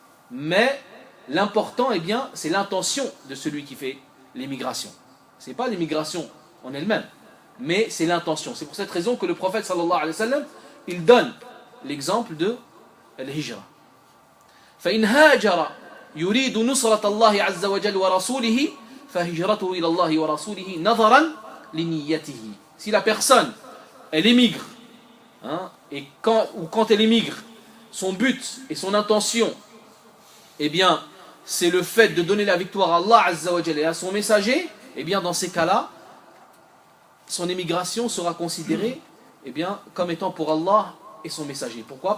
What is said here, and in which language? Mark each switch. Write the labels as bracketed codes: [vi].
[fr] Mais l'important, eh bien, c'est l'intention de celui qui fait l'immigration. Ce n'est pas l'immigration en elle-même, mais c'est l'intention. C'est pour cette raison que le prophète sallallahu alayhi wa sallam, il donne l'exemple de l'hijra. [ar] فإن هاجر يريد نصرة الله عز وجل ورسوله فهجرته إلى الله ورسوله نظرا لنيته. [fr] Si la personne, elle émigre, hein, et quand elle émigre, son but et son intention, eh bien, c'est le fait de donner la victoire à Allah Azza wa Jalla et à son messager, eh bien, dans ces cas-là, son émigration sera considérée, eh bien, comme étant pour Allah et son messager. Pourquoi?